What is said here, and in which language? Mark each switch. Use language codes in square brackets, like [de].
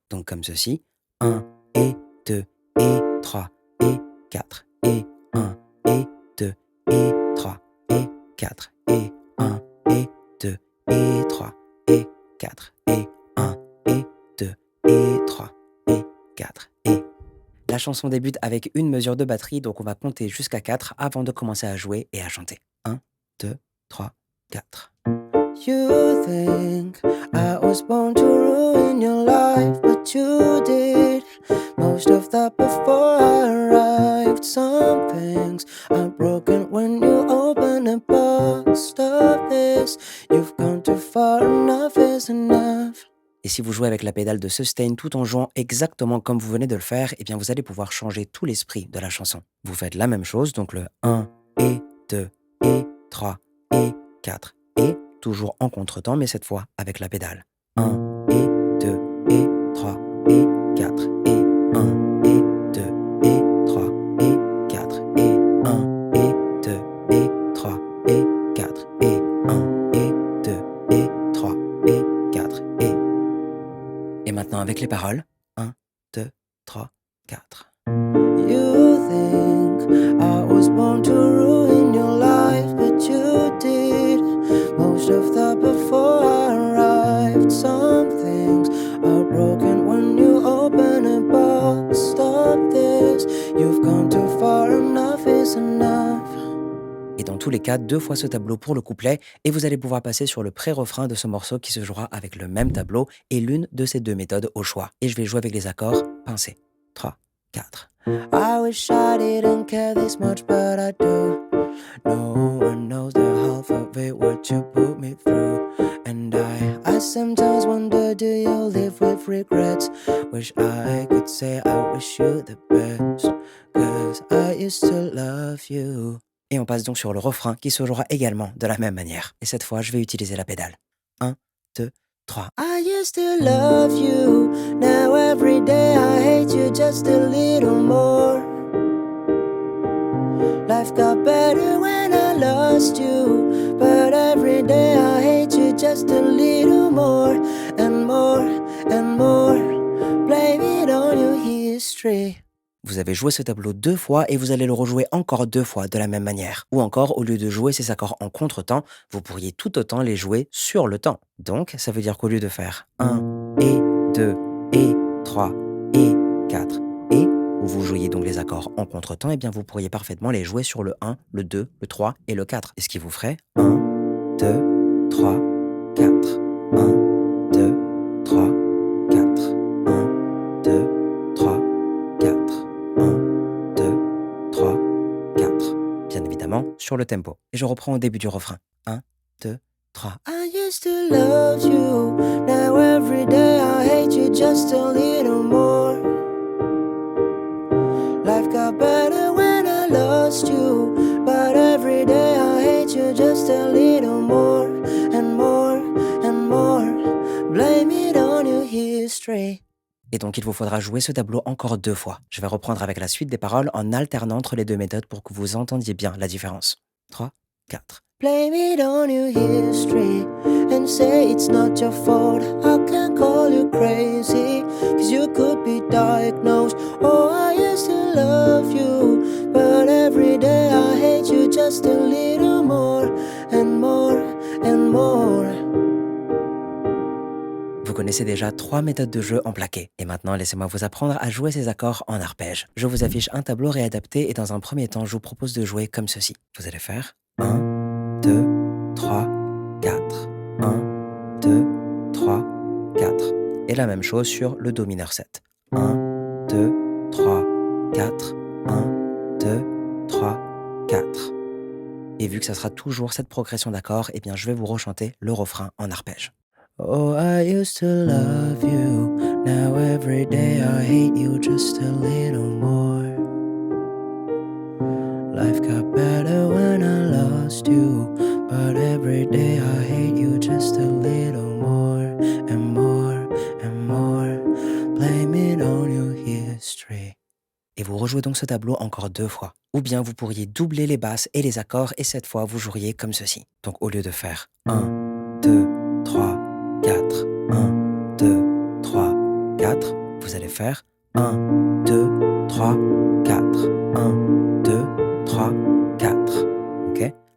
[fr] Donc comme ceci, 1 et 2 et 3 et 4 et 1 et 2 et 3 et 4 et 1 et 2 et 3 et 4 et 1 et 2 et 3 et 4 et. La chanson débute avec une mesure de batterie, donc on va compter jusqu'à 4 avant de commencer à jouer et à chanter. 1, 2, 3, 4. [en] You think I was born to ruin your life, but you did most of that before I arrived. Some things are broken when you open a box. Stop this, you've gone too far, enough is enough. [fr] Et si vous jouez avec la pédale de sustain tout en jouant exactement comme vous venez de le faire, eh bien vous allez pouvoir changer tout l'esprit de la chanson. Vous faites la même chose, donc le 1 et 2 et 3 et 4 et toujours en contretemps, mais cette fois avec la pédale. 1 et 2 et 3 et 4 et 1 et 2 et 3 et 4 et 1 et 2 et 3 et 4 et 1 et 2 et 3 et 4 et. Et maintenant avec les paroles. 1, 2, 3, 4. [en] You think I was born to ruin your life, but you did most of that before I arrived. Some things are broken when you open a box. Stop this, you've gone too far, enough is enough. [fr] Et dans tous les cas, 2 fois ce tableau pour le couplet, et vous allez pouvoir passer sur le pré-refrain de ce morceau qui se jouera avec le même tableau et l'une de ces deux méthodes au choix. Et je vais jouer avec les accords pincés. 3, 4. [en] I wish I didn't care this much, but I do. No one knows the half of it, what you put me through. And I sometimes wonder, do you live with regrets? Wish I could say I wish you the best, 'cause I used to love you. [fr] Et on passe donc sur le refrain qui se jouera également de la même manière. Et cette fois, je vais utiliser la pédale. 1, 2, 3. [en] I used to love you, now every day I hate you just a little more. Life got better when I lost you, but every day I hate you just a little more and more and more. Blame it on your history. [fr] Vous avez joué ce tableau 2 fois et vous allez le rejouer encore 2 fois de la même manière. Ou encore, au lieu de jouer ces accords en contre-temps, vous pourriez tout autant les jouer sur le temps. Donc, ça veut dire qu'au lieu de faire 1 et 2 et 3 et 4 et, où vous jouiez donc les accords en contre-temps, eh bien vous pourriez parfaitement les jouer sur le 1, le 2, le 3 et le 4. Et ce qui vous ferait 1, 2, 3, 4. 1, 2, 3, 4. 1, 2, 3, 4. 1, 2, 3, 4. Bien évidemment, sur le tempo. Et je reprends au début du refrain. 1, 2, 3. [en] I used to love you, now every day I hate you just a little more. Life got better when I lost you, but every day I hate you just a little more and more and more. Blame it on your history. [fr] Et donc il vous faudra jouer ce tableau encore 2 fois. Je vais reprendre avec la suite des paroles en alternant entre les deux méthodes pour que vous entendiez bien la différence. 3, 4. [en] Blame it on your history and say it's not your fault. I can't call you crazy, 'cause you could be diagnosed. Oh, I used to love you, but every day I hate you just a little more and more and more. [fr] Vous connaissez déjà 3 méthodes de jeu en plaqué. Et maintenant, laissez-moi vous apprendre à jouer ces accords en arpège. Je vous affiche un tableau réadapté et dans un premier temps, je vous propose de jouer comme ceci. Vous allez faire 1, 2, 3, 4. 1, 2, 3, 4. Et la même chose sur le Do mineur 7. 1, 2, 3, 4. 1, 2, 3, 4. Et vu que ça sera toujours cette progression d'accords, eh bien je vais vous rechanter le refrain en arpège. [en] Oh, I used to love you. Now every day I hate you just a little more. Life got better when I lost you. But every day I hate you just a little more and more and more. Blame it on your history. [fr] Et vous rejouez donc ce tableau encore 2 fois. Ou bien vous pourriez doubler les basses et les accords et cette fois vous joueriez comme ceci. Donc au lieu de faire 1, 2, 3, 4, 1, 2, 3, 4, vous allez faire 1, 2, 3, 4, 1, 2, 3, 4. Ok?